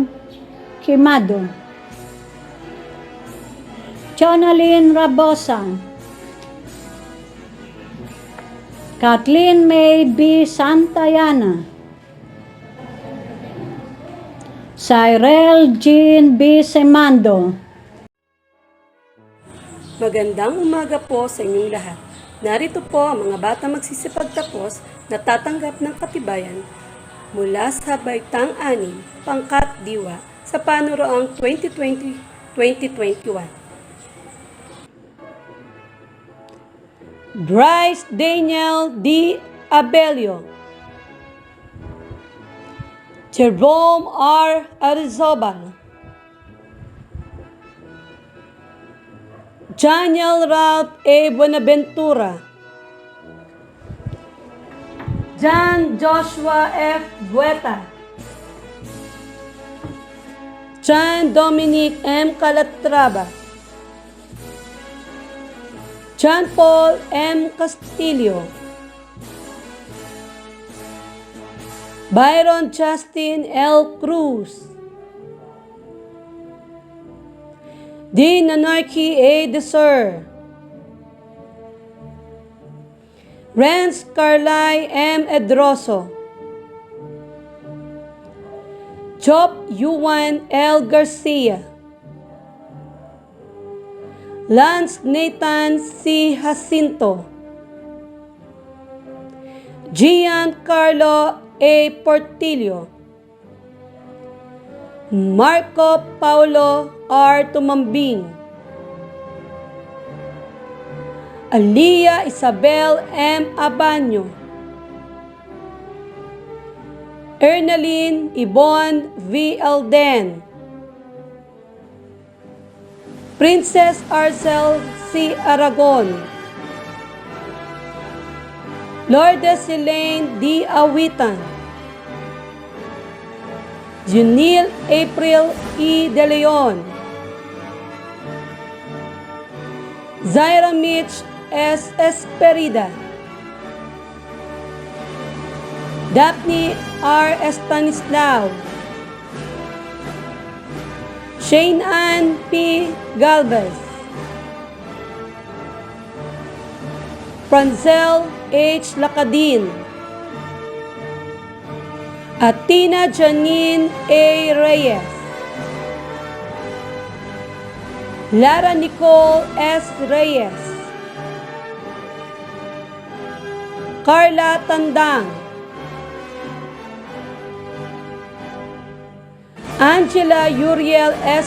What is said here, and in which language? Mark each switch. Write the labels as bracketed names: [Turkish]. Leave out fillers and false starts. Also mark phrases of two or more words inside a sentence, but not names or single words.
[Filipino] Quimado, Jonalyn Rabosa, Kathleen May B. Santayana, Cyril Jean B. Semando. Magandang umaga po sa inyong lahat. Narito po ang mga bata magsisipagtapos na tatanggap ng katibayan mula sa baitang 6, Pangkat Diwa sa Panuroang 2020-2021. Bryce Daniel D. Abelio, Jerome R. Arizobal, Daniel Ralph A. Buenaventura, John Joshua F. Bueta, John Dominic M. Calatrava, John Paul M. Castillo, Byron Justin L. Cruz, Dean Anarchy A. Desir, Renz Carly M. Edroso, Chop Yuan L. Garcia, Lance Nathan C. Jacinto, Giancarlo A. Portillo, Marco Paulo R. Tumambing, Alia Isabel M. Abanyo, Ernaline Ibon V. Alden, Princess Arcel C. Aragon, Lourdes Elaine D. Awitan, Junil April E. De Leon, Zaira Mitch S. Esperida, Daphne R. Estanislao, Shane Ann P. Galvez, Franzel H. Lacadin, Atina Janine A. Reyes, Lara Nicole S. Reyes, Carla Tandang, Angela Uriel S.